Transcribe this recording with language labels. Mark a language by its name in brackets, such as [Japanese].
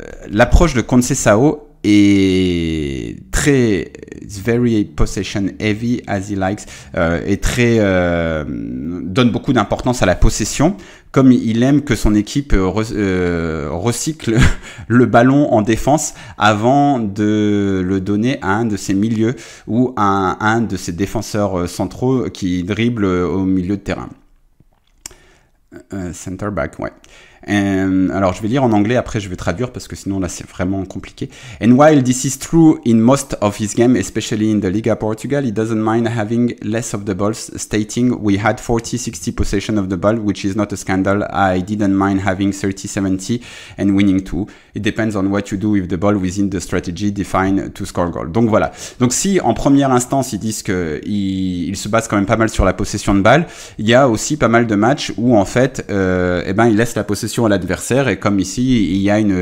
[French] L'approche de Conceição est [English] very possession heavy as he likes, [French] donne beaucoup d'importance à la possession, comme il aime que son équipe recycle le ballon en défense avant de le donner à un de ses milieux ou à un de ses défenseurs centraux qui dribble au milieu de terrain. Center back, ouais. Alors je vais lire en anglais, après je vais traduire parce que sinon là c'est vraiment compliqué. [English] And while this is true in most of his games, especially in the Liga Portugal, he doesn't mind having less of the ball, stating, "We had 40-60 possession of the ball, which is not a scandal. I didn't mind having 30-70 and winning too. It depends on what you do with the ball within the strategy defined to score goal." [French] Donc voilà. Donc si en première instance ils disent que il se base quand même pas mal sur la possession de balle, il y a aussi pas mal de matchs où en fait il laisse la possession à l'adversaire et comme ici il y a